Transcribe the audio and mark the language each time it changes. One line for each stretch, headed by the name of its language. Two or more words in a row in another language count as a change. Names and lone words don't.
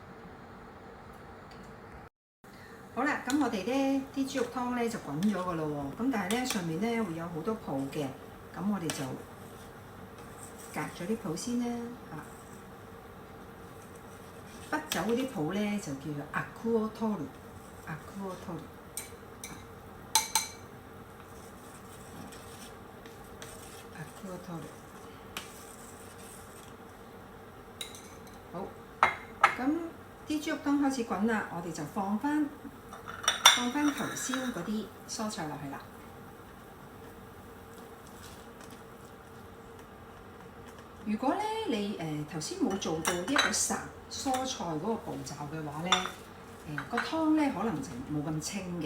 Cantonese: 好啦，咁我哋咧啲豬肉湯咧就滾咗㗎咯喎。咁但係咧上面咧會有好多泡嘅，咁我哋就隔咗啲泡先啦嚇。不走嗰啲泡咧就叫做
Japanese: アクを取る，アクを取る。アクを取る。
Cantonese: 好，咁啲豬肉湯開始滾啦，我哋就放翻頭先嗰啲蔬菜落去啦。如果咧你頭先冇做到一個烚蔬菜嗰個步驟嘅話咧，個湯咧可能就冇咁清嘅。